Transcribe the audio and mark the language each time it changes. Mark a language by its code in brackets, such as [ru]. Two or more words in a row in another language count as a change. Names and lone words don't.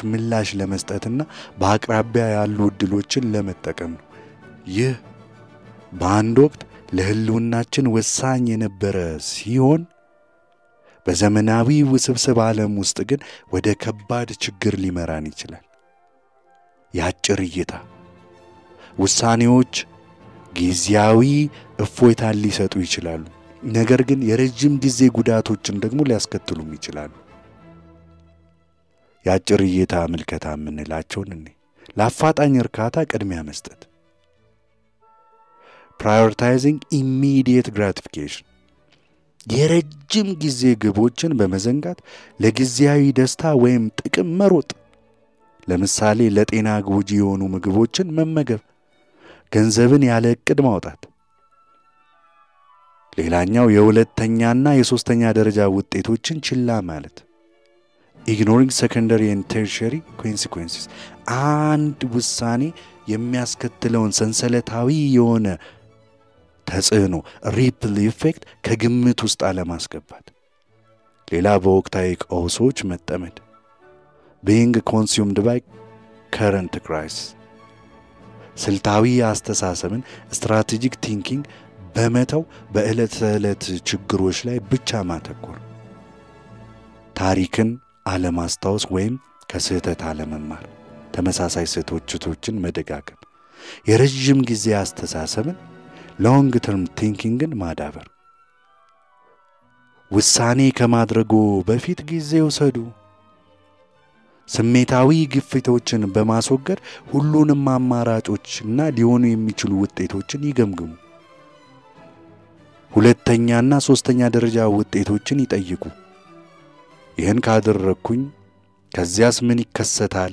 [am] ምላሽ ለመስጠትና በአቅራቢያ ያሉ ዕድሎችን ለመጠቀም ነው። ይህ በአንድ ወቅት ለህልውናችን ወሳኝ የነበረ ሲሆን በዘመናዊ ውስብስብ ዓለም ውስጥ ግን ወደ ከባድ ችግር ሊመራን ይችላል። የአጭር እይታ ውሳኔዎች ጊዜያዊ እፎይታን ሊሰጡ ይችላሉ፣ ነገር ግን የረጅም ጊዜ ጉዳቶችን ደግሞ ሊያስከትሉም ይችላሉ። የአጭር እይታ ምልከታ የምንላቸውን ለአፋጣኝ እርካታ ቅድሚያ መስጠት፣ [en] prioritizing immediate gratification፣ [am] የረጅም ጊዜ ግቦችን በመዘንጋት ለጊዜያዊ ደስታ ወይም ጥቅም መሮጥ። ለምሳሌ ለጤና ጎጂ የሆኑ ምግቦችን መመገብ፣ ገንዘብን ያለ ዕቅድ ማውጣት። ሌላኛው የሁለተኛና የሶስተኛ ደረጃ ውጤቶችን ችላ ማለት፣ [en] ignoring secondary and tertiary consequences። [am] አንድ ውሳኔ የሚያስከትለውን ሰንሰለታዊ የሆነ ተጽዕኖ [en] ripple effect [am] ከግምት ውስጥ አለማስገባት። ሌላ በወቅታዊ ቀውሶች መጠመድ፣ [en] being consumed by current crisis። [am] ስልታዊ አስተሳሰብን [en] strategic thinking [am] በመተው በዕለት ተዕለት ችግሮች ላይ ብቻ ማተኮር። ታሪክን አለማስታወስ ወይም ከስህተት አለመማር፣ ተመሳሳይ ስህተቶችን መደጋገም። የረጅም ጊዜ አስተሳሰብን [en] long term thinking [am] ን ማዳበር። ውሳኔ ከማድረጉ በፊት ጊዜ ወሰዱ። ስሜታዊ ግፊቶችን በማስወገድ ሁሉንም አማራጮችና ሊሆኑ የሚችሉ ውጤቶችን ይገምግሙ። ሁለተኛና ሶስተኛ ደረጃ ውጤቶችን ይጠይቁ። ይህን ካደረኩኝ ከዚያስ ምን ይከሰታል?